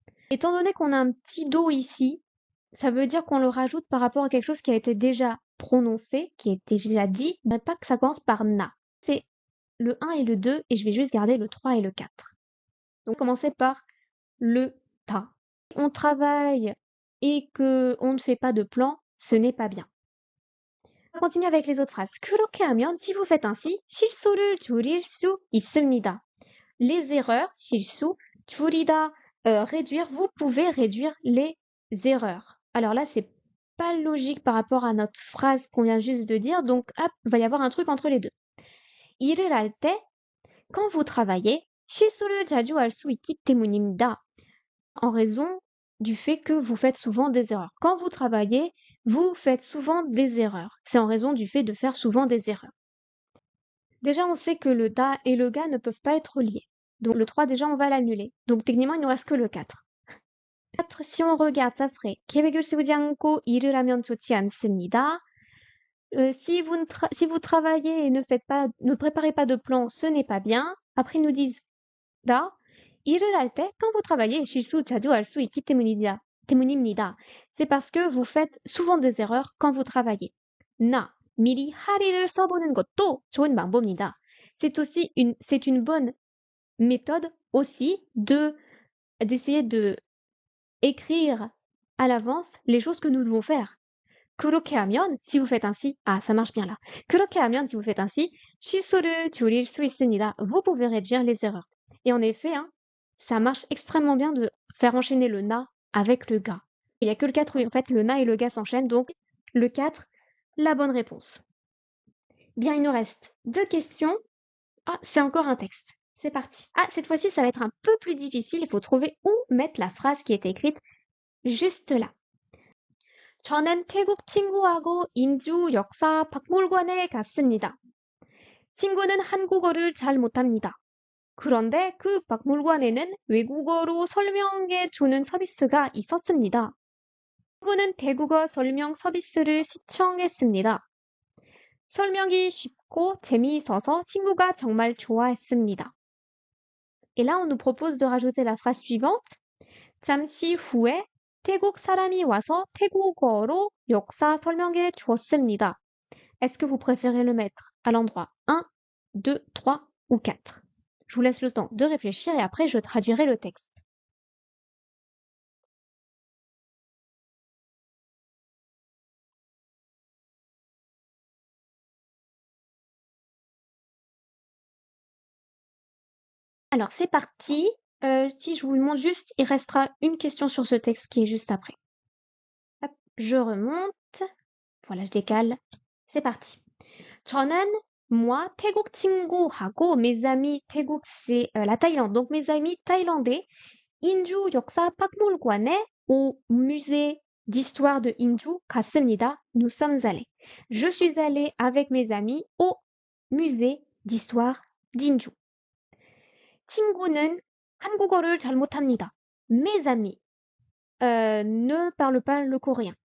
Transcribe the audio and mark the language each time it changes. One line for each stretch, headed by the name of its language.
French: Étant donné qu'on a un petit do ici, ça veut dire qu'on le rajoute par rapport à quelque chose qui a été déjà prononcé, qui a été déjà dit, mais pas que ça commence par na. C'est le 1 et le 2, et je vais juste garder le 3 et le 4. Donc, commencer par le ta. On travaille et que on ne fait pas de plan, ce n'est pas bien. On va continuer avec les autres phrases.
Korean: 그렇게 하면,
French: si vous faites ainsi,
Korean: 실수를 줄일 수 있습니다.
French: Les erreurs, 실수, 줄이다, réduire, vous pouvez réduire les erreurs. Alors là, c'est pas logique par rapport à notre phrase qu'on vient juste de dire, donc hop, il va y avoir un truc entre les deux.
Korean: 일을 할 때,
French: quand vous travaillez,
Korean: 실수를 자주 할 수 있기 때문입니다.
French: En raison du fait que vous faites souvent des erreurs. Quand vous travaillez, vous faites souvent des erreurs. C'est en raison du fait de faire souvent des erreurs. Déjà, on sait que le da et le ga ne peuvent pas être liés. Donc le 3, déjà, on va l'annuler. Donc techniquement, il ne nous reste que le 4. 4, si on regarde, ça ferait
Korean: 계획을 세우지 않고 일을 하면 좋지 않습니다.
French: Si vous travaillez et ne préparez pas de plan, ce n'est pas bien. Après, ils nous disent là,
Korean: 일을 할 때,
French: quand vous travaillez,
Korean: 실수 자주 할 수 있기 때문입니다.
French: C'est parce que vous faites souvent des erreurs quand vous travaillez.
Korean: 나, 미리 할 일을 써보는 것도 좋은 방법입니다.
French: C'est une bonne méthode aussi d'essayer de écrire à l'avance les choses que nous devons faire.
Korean: 그렇게 하면,
French: si vous faites ainsi, ah, ça marche bien là.
Korean: 그렇게 하면,
French: si vous faites ainsi,
Korean: 실수를 줄일 수 있습니다.
French: Vous pouvez réduire les erreurs. Et en effet, hein, ça marche extrêmement bien de faire enchaîner le na avec le ga. Il n'y a que le 4 où en fait le na et le ga s'enchaînent, donc le 4, la bonne réponse. Bien, il nous reste 2 questions. Ah, c'est encore un texte. C'est parti. Ah, cette fois-ci, ça va être un peu plus difficile. Il faut trouver où mettre la phrase qui est écrite juste là.
Korean: 저는 태국 친구하고 인주 역사 박물관에 갔습니다. 친구는 한국어를 잘 못합니다. 그런데 그 박물관에는 외국어로 설명해 주는 서비스가 있었습니다. 친구는 대국어 설명 서비스를 시청했습니다. 설명이 쉽고 재미있어서 친구가 정말 좋아했습니다.
French: Et là, on nous propose de rajouter la phrase suivante.
Korean: 잠시 후에 태국 사람이 와서 태국어로 역사 설명해 주었습니다.
French: Est-ce que vous préférez le mettre à l'endroit 1, 2, 3 ou 4? Je vous laisse le temps de réfléchir et après je traduirai le texte. Alors c'est parti. Si je vous le montre juste, il restera une question sur ce texte qui est juste après. Hop, je remonte. Voilà, je décale. C'est parti.
Korean: 저는
French: moi,
Korean: 태국 친구하고
French: mes amis, 태국 c'est la Thaïlande, donc mes amis thaïlandais,
Korean: 인주 역사 박물관에
French: au musée d'histoire de Inju
Korean: 갔습니다.
French: Nous sommes allés. Je suis allée avec mes amis au musée d'histoire d'Inju.
Korean: 친구는 한국어를 잘 못합니다.
French: Mes amis ne parlent pas le coréen.